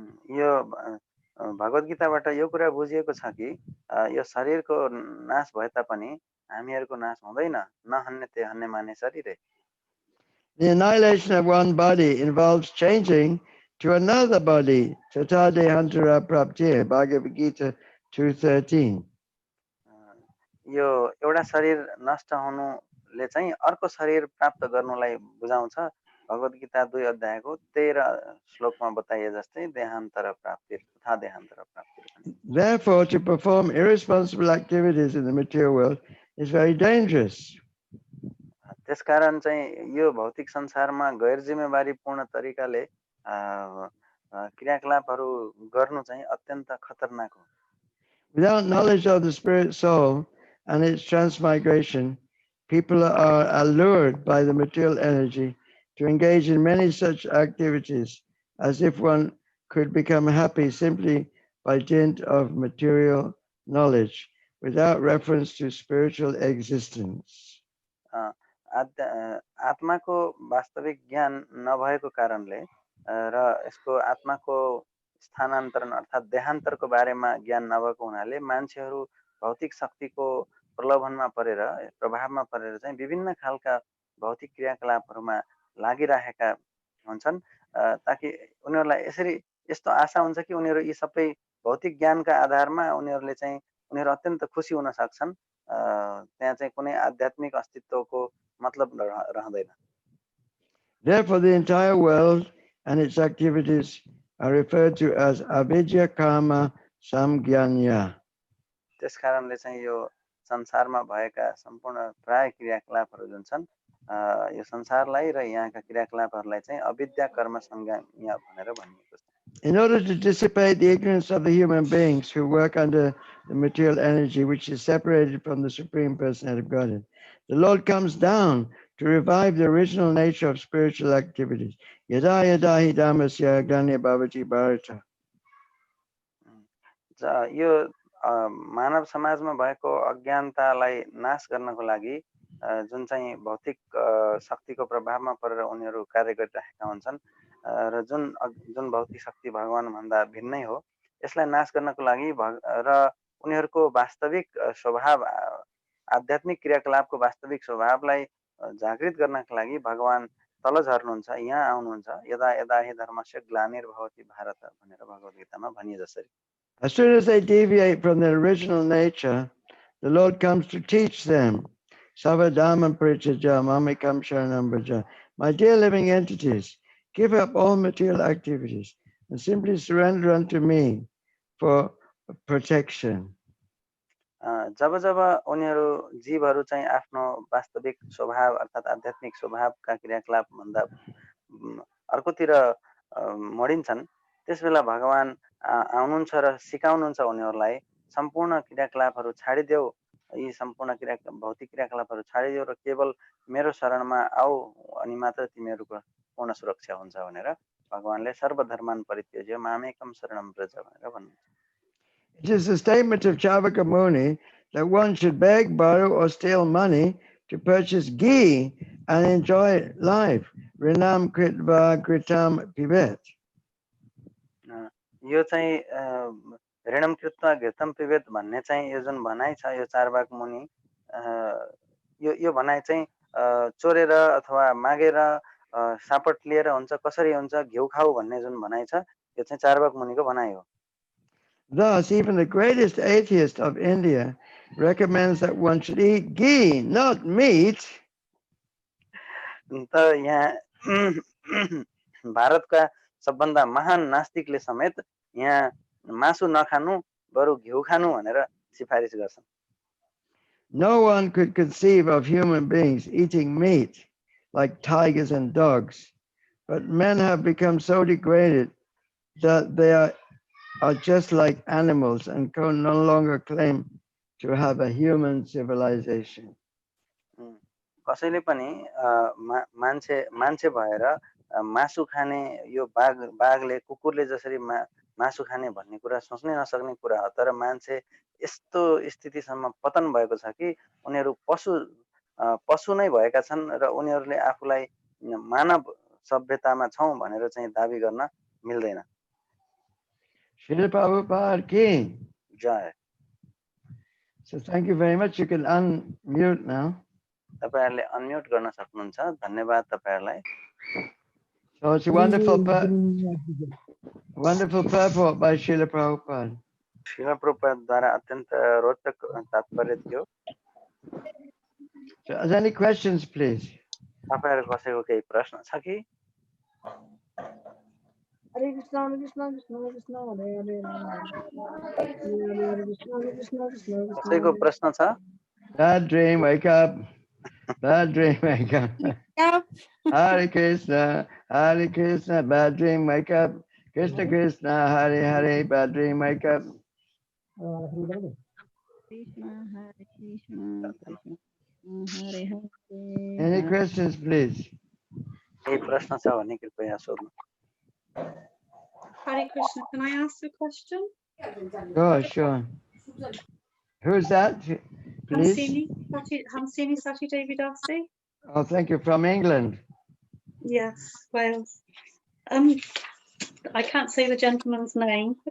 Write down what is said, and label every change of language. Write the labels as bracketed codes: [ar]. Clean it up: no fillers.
[ne] यो भगवत गीताबाट यो कुरा बुझिएको छ कि यो शरीरको नाश भए तापनि हामीहरूको नाश हुँदैन। [sa] नहन्यते हन्यमाने शरीरे। [en] The annihilation of one body involves changing to another body. [sa] Tata dehantara praptir. Bhagavad Gita 2:13. [ne] यो एउटा शरीर नष्ट हुनुले चाहिँ अर्को शरीर प्राप्त गर्नुलाई बुझाउँछ। भगवत गीता 2 अध्यायको 13 श्लोकमा बताइए जस्तै [sa] देहान्तर प्राप्तिर तथा देहान्तर प्राप्तिर। [en] Therefore, to perform irresponsible activities in the material world is very dangerous. [ne] त्यसकारण चाहिँ यो भौतिक संसारमा गैर जिम्मेवारीपूर्ण तरिकाले क्रियाकलापहरू गर्नु चाहिँ अत्यन्त खतरनाक हो। [en] Without knowledge of the spirit soul and its transmigration, people are allured by the material energy to engage in many such activities as if one could become happy simply by dint of material knowledge without reference to spiritual existence. [ne] आत्माको वास्तविक ज्ञान नभएको कारणले र यसको आत्माको स्थानान्तरण अर्थात् देहान्तरको बारेमा ज्ञान नभएको हुनाले मान्छेहरू भौतिक शक्तिको प्रलोभनमा परेर प्रभावमा परेर चाहिँ विभिन्न खालका भौतिक क्रियाकलापहरूमा लागिरहेका हुन्छन् ताकि उनीहरूलाई यसरी यस्तो आशा हुन्छ कि उनीहरू यी सबै भौतिक ज्ञानका आधारमा उनीहरूले चाहिँ उनीहरू अत्यन्त खुसी हुन सक्छन्। त्यहाँ चाहिँ कुनै आध्यात्मिक अस्तित्वको मतलब रहँदैन। [en] Therefore, the entire world and its activities are referred to as [sa] avidya karma samgyanya. [ne] त्यसकारणले चाहिँ यो संसारमा भएका सम्पूर्ण प्राय क्रियाकलापहरू जुन छन् यो संसारलाई र यहाँका क्रियाकलापहरूलाई चाहिँ अविद्या कर्म संज्ञा भनेर भनिएको छ। [en] In order to dissipate the ignorance of the human beings who work under the material energy which is separated from the Supreme Personality of Godhead, the Lord comes down to revive the original nature of spiritual activities. [sa] Yada yada hi dhammasya ganya bhavati bharata. [ne] यो मानव समाजमा भएको अज्ञानतालाई नाश गर्नको लागि जुन चाहिँ भौतिक शक्तिको प्रभावमा परेर उनीहरू कार्य गरिरहेका हुन्छन् र जुन भौतिक शक्ति भगवान भन्दा भिन्नै हो, यसलाई नाश गर्नको लागि र उनीहरूको वास्तविक स्वभाव आध्यात्मिक क्रियाकलापको वास्तविक स्वभावलाई जागृत गर्नका लागि भगवान तल झर्नुहुन्छ, यहाँ आउनुहुन्छ। [sa] यदा यदा हि धर्मस्य ग्लानिर्भवति भारत [ne] भनेर भगवत गीतामा भनिए जसरी। [en] As soon as they deviate from their original nature, the Lord comes to teach them. [sa] Savadhamam Priti Mamikam Sharanam Braja. [en] My dear living entities, give up all material activities and simply surrender unto me for protection. [ne] जब जब उनीहरू जीवहरू चाहिँ आफ्नो वास्तविक स्वभाव अर्थात् आध्यात्मिक स्वभावका क्रियाकलाप भन्दा अर्कोतिर मोडिन्छन् त्यसबेला भगवान आउनुहुन्छ र सिकाउनुहुन्छ उनीहरूलाई सम्पूर्ण क्रियाकलापहरू छाडिदेऊ यी सम्पूर्ण भौतिक क्रियाकलापहरू छाडिदेऊ र केवल मेरो शरणमा आऊ अनि मात्र तिमीहरूको पूर्ण सुरक्षा हुन्छ भनेर भगवानले [sa] सर्वधर्मान परित्यज्य मामेकम शरणम व्रज [ne] भनेर भन्नुहुन्छ. [en] It is a statement of Chavaka Muni that one should beg, borrow, or steal money to purchase ghee and enjoy life. [sa] Rinam kritva kritam pivet. [ne] यो चाहिँ [sa] ऋणम कृत्वा घृतम पिबेत [ne] भन्ने चाहिँ यो जुन भनाइ छ यो चारवाक मुनि यो भनाइ चाहिँ चोरेर अथवा मागेर सापट लिएर हुन्छ कसरी हुन्छ घिउ खाऊ भन्ने जुन भनाइ छ यो चाहिँ चारवाक मुनिको भनाइ हो. [en] Thus, even the greatest atheist of India recommends that one should eat ghee, not meat. [ne] त यहाँ भारतका सबभन्दा महान नास्तिकले समेत यहाँ मासु नखानु बरु घिउ खानु भनेर सिफारिस गर्छन्. [en] No one could conceive of human beings eating meat like tigers and dogs, but men have become so degraded that they are just like animals and can no longer claim to have a human civilization. [ne] कसैले पनि मान्छे भएर मासु खाने यो बाघले कुकुरले जसरी मासु खाने भन्ने कुरा सोच्नै नसक्ने कुरा हो. तर मान्छे यस्तो स्थितिसम्म पतन भएको छ कि उनीहरू पशु नै भएका छन् र उनीहरूले आफूलाई मानव सभ्यतामा छौं भनेर चाहिँ दाबी गर्न मिल्दैन. [hi] Srila Prabhupada ki जय. [en] So thank you very much. You can unmute now. [ne] तपाईहरुले अनम्युट गर्न सक्नुहुन्छ. धन्यवाद तपाईहरुलाई. [en] So it's a wonderful purport by Srila Prabhupada. [ne] Srila Prabhupada द्वारा अत्यन्त रोचक तात्पर्य थियो. [en] So, are there any questions, please? [ne] तपाईहरु कसैको केही प्रश्न छ कि? [sa] Hare Krishna, Hare Krishna, Krishna Krishna, Hare Hare, Hare Krishna, Krishna Krishna, [ne] कसैको प्रश्न छ? [en] Bad dream, wake up. Bad dream, wake up. Hare Krishna, Hare Krishna, bad dream, wake up. Krishna Krishna, Hare Hare, bad dream, wake up. [sa] Krishna, Hare Krishna, Krishna Hare Hare. [en] Any questions, please? [ne] केही प्रश्न छ भने कृपया सोध्नु. [en] Hare Krishna, can I ask a question? Oh, sure. Who's that, please? Hamsini Sati Devi Dasi. Oh, thank you. From England? Yes, Wales. I can't say the gentleman's name.